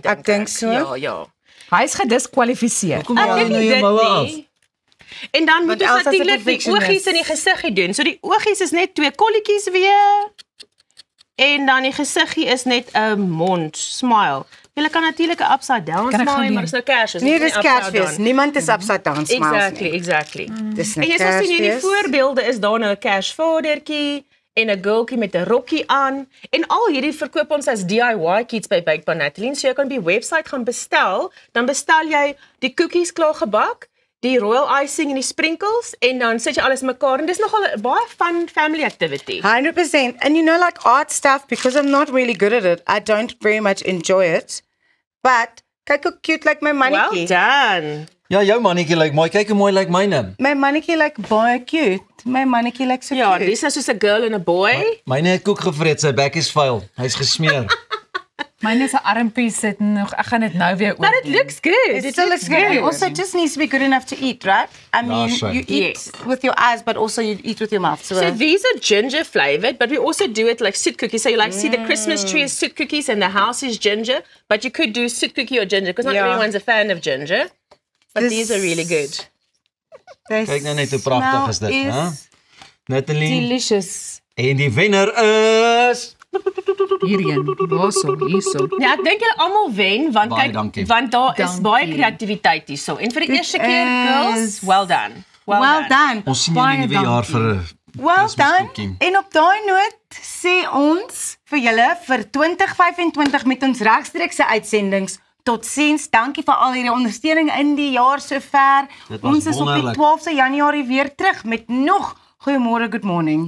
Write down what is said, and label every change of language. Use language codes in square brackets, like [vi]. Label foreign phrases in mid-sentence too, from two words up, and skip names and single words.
[af] Ek dink so. Ja. Hy is gediskwalifiseer. Ek dink dit nie. En dan moet ons natuurlik die oogies in die gesiggie doen. So die oogies is net 2 kolletjies weer. En dan die gesiggie is net 'n mond, smile. Jy kan natuurlik 'n [en] upside down smile, [af] maar dis nou Kersfees. Nee, dis Kersfees. Niemand is [en] upside down smiles [af] nie. Exactly. Dis en jy sal sien hierdie voorbeelde is daar nou 'n Kersvadertjie en 'n girltjie met 'n rokkie aan. En al hierdie verkoop ons as [en] DIY kits [af] by Baked by Natalie. So jy kan op die webwerf gaan bestel, dan bestel jy die koekies klaar gebak, die [en] royal icing [af] en die sprinkles en dan sit jy alles mekaar en dis nogal 'n baie [en] fun family activity. [af] 100%. [en] And you know like art stuff, because I'm not really good at it, I don't very much enjoy it. [af] But kyk hoe [en] cute like [af] my mannetjie. [en] Well done. [af] Ja, jou mannetjie lyk mooi. Kyk hoe mooi lyk myne. My mannetjie lyk baie cute. My mannetjie lyk so cute. Ja, dis is soos 'n girl en 'n boy. Myne het koek gevreet, sy bek is vuil. Hy's gesmeer. Myne se armpie sit nog. Ek gaan dit nou weer oor. [en] But it looks good. It still looks good. Also, it just needs to be good enough to eat, right? I mean, you eat with your eyes, but also you eat with your mouth. So these are ginger flavored, but we also do it like soot cookies. So you like see the Christmas tree is soot cookies and the house is ginger, but you could do soot cookie or ginger because not everyone's a fan of ginger. But these are really good. [af] Kyk nou net hoe pragtig is dit, hè? Natalie. Delicious. En die wenner is hierheen. Hierso. Ja, ek dink julle almal wen want kyk, want daar is baie kreatiwiteit hierso. En vir die eerste keer girls, [en] well done. Well done. [af] Ons sien julle nuwe jaar vir 'n [en] well done. [af] En op daai noot sê ons vir julle vir 2025 met ons regstreekse uitsendings totsiens. Dankie vir al hierdie ondersteuning in die jaar sover. Ons is op die 12de Januarie weer terug met nog Goeiemôre, [en] good morning.